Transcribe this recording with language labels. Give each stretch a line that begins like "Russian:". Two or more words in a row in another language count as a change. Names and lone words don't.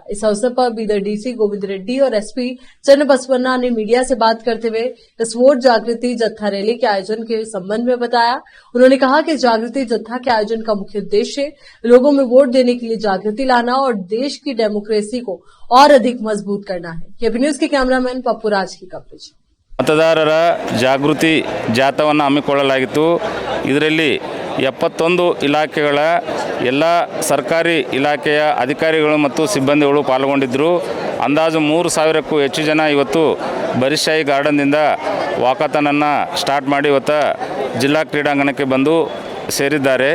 Hindi: इस अवसर पर बीदर डीसी गोविंद रेड्डी और एसपी चन्नबसवन्ना ने मीडिया से बात करते हुए इस वोट जागृति जत्था रैली के आयोजन के संबंध में बताया। उन्होंने कहा कि जागृति जत्था के आयोजन का मुख्य उद्देश्य लोगों में वोट देने के लिए जागृति लाना और देश की डेमोक्रेसी को और अधिक मजबूत करना है। केपी न्यूज के कैमरामैन पप्पू राज की कवरेज।
Kannada: मतदारರ ಜಾಗೃತಿ ಜಾಥಾವನ್ನು ಹಮ್ಮಿಕೊಳ್ಳಲಾಗಿತ್ತು। ಇದರಲ್ಲಿ 71 ಇಲಾಖೆಗಳ ಎಲ್ಲ ಸರ್ಕಾರಿ ಇಲಾಖೆಯ ಅಧಿಕಾರಿಗಳು ಮತ್ತು ಸಿಬ್ಬಂದಿಗಳು ಪಾಲ್ಗೊಂಡಿದ್ದರು। ಅಂದಾಜು 3000ಕ್ಕೂ ಹೆಚ್ಚು ಜನ ಇವತ್ತು ಬರಿಶಾಹಿ ಗಾರ್ಡನ್ನಿಂದ ವಾಕಥಾನನ್ನು ಸ್ಟಾರ್ಟ್ ಮಾಡಿ ಇವತ್ತು ಜಿಲ್ಲಾ ಕ್ರೀಡಾಂಗಣಕ್ಕೆ ಬಂದು ಸೇರಿದ್ದಾರೆ।